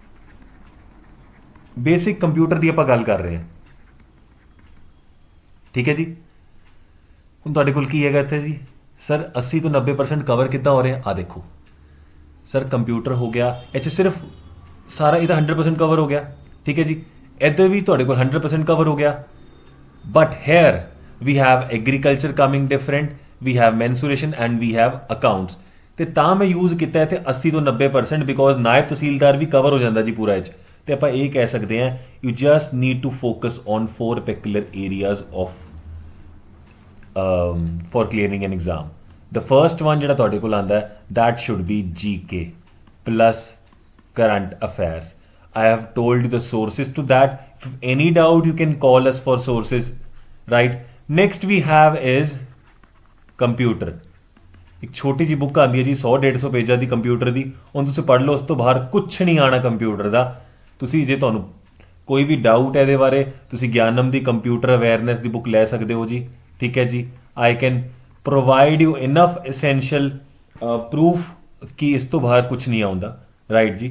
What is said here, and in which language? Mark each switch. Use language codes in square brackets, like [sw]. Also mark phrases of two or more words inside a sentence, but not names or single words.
[pa] ਬੇਸਿਕ ਕੰਪਿਊਟਰ ਦੀ ਆਪਾਂ ਗੱਲ ਕਰ ਰਹੇ ਹਾਂ, ਠੀਕ ਹੈ ਜੀ। ਹੁਣ ਤੁਹਾਡੇ ਕੋਲ ਕੀ ਹੈਗਾ ਇੱਥੇ ਜੀ? ਸਰ 80 ਤੋਂ 90% ਕਵਰ ਕਿੱਦਾਂ ਹੋ ਰਿਹਾ? ਆ ਦੇਖੋ ਸਰ, ਕੰਪਿਊਟਰ ਹੋ ਗਿਆ, ਇਹ 'ਚ ਸਿਰਫ ਸਾਰਾ ਇਹਦਾ 100% ਕਵਰ ਹੋ ਗਿਆ, ਠੀਕ ਹੈ ਜੀ। ਇੱਧਰ ਵੀ ਤੁਹਾਡੇ ਕੋਲ 100% ਕਵਰ ਹੋ ਗਿਆ। [en] but here we have agriculture coming different, we have mensuration and we have accounts. [pa] ਤੇ ਤਾਂ ਮੈਂ ਯੂਜ਼ ਕੀਤਾ ਇੱਥੇ 80 ਤੋਂ 90% ਬਿਕੋਜ਼ ਨਾਇਬ ਤਹਿਸੀਲਦਾਰ ਵੀ ਕਵਰ ਹੋ ਜਾਂਦਾ ਜੀ ਪੂਰਾ ਇਹ 'ਚ। ਤੇ ਆਪਾਂ ਇਹ ਕਹਿ ਸਕਦੇ ਹਾਂ [en] you just need to focus on 4 particular areas of for clearing an exam. The first one [pa] ਜਿਹੜਾ ਤੁਹਾਡੇ ਕੋਲ ਆਉਂਦਾ ਹੈ [en] that should be GK plus current affairs. I have told you the sources to that. If any doubt you can call us for sources, right? Next we have is computer. [pa] ਇੱਕ ਛੋਟੀ ਜੀ ਬੁੱਕ ਆਉਂਦੀ ਹੈ ਜੀ 100-150 ਪੇਜਾਂ ਦੀ ਕੰਪਿਊਟਰ ਦੀ, ਹੁਣ ਤੁਸੀਂ ਪੜ੍ਹ ਲਓ, ਉਸ ਤੋਂ ਬਾਹਰ ਕੁਛ ਨਹੀਂ ਆਉਣਾ ਕੰਪਿਊਟਰ ਦਾ। ਤੁਸੀਂ ਜੇ ਤੁਹਾਨੂੰ ਕੋਈ ਵੀ ਡਾਊਟ ਹੈ ਇਹਦੇ ਬਾਰੇ, ਤੁਸੀਂ ਗਿਆਨਮ ਦੀ [en] computer awareness [pa] ਦੀ ਬੁੱਕ ਲੈ ਸਕਦੇ ਹੋ ਜੀ, ਠੀਕ ਹੈ ਜੀ। [en] I can provide you enough essential proof [pa] ਕਿ ਇਸ ਤੋਂ ਬਾਹਰ ਕੁਛ ਨਹੀਂ ਆਉਂਦਾ, ਰਾਈਟ ਜੀ।